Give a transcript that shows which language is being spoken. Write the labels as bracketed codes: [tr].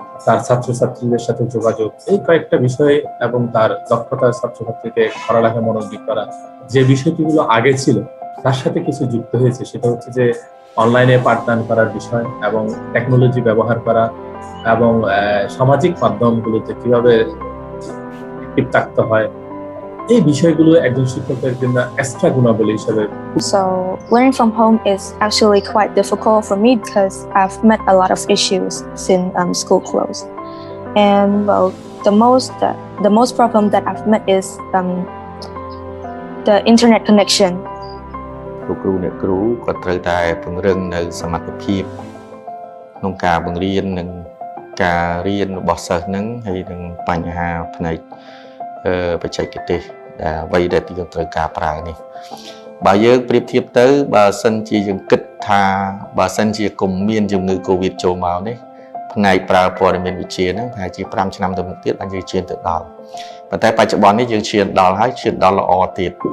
[bn] তার ছাত্রছাত্রীদের সাথে যোগাযোগ এই কয়েকটা বিষয় এবং তার দক্ষতা ছাত্রছাত্রীকে পড়ালেখায় মনোযোগী করা যে বিষয়গুলো আগে ছিল তার সাথে কিছু যুক্ত হয়েছে সেটা হচ্ছে যে অনলাইনে পাঠদান করার বিষয় এবং টেকনোলজি ব্যবহার করা এবং সামাজিক মাধ্যমগুলোতে কিভাবে অ্যাক্টিভ থাকতে হয় এই বিষয়গুলো একজন শিক্ষকের জন্য এক্সট্রা গুণাবলী হিসেবে [en] So learning from home is actually quite difficult for me because I've met a lot of issues since school closed. And well, the most problem that I've met is the internet connection. [km] លោកគ្រូអ្នកគ្រូគាត់ត្រូវតែពង្រឹងនៅសមត្ថភាពក្នុងការបង្រៀននិងការរៀនរបស់សិស្សនឹងហើយនឹងបញ្ហាផ្នែកបច្ចេកទេសដែលអ្វីដែលយើងត្រូវការប្រើនេះបើយើងប្រៀបធៀបទៅបើសិនជាយើងគិតថាបើសិនជាគុំមានជំងឺ Covid ចូលមកនេះផ្នែកប្រើព័ត៌មានវិទ្យាហ្នឹងប្រហែលជា5ឆ្នាំទៅមុខទៀតបានយើងឈានទៅដល់ប៉ុន្តែបច្ចុប្បន្ននេះយើងឈានដល់ហើយឈានដល់ល្អទៀត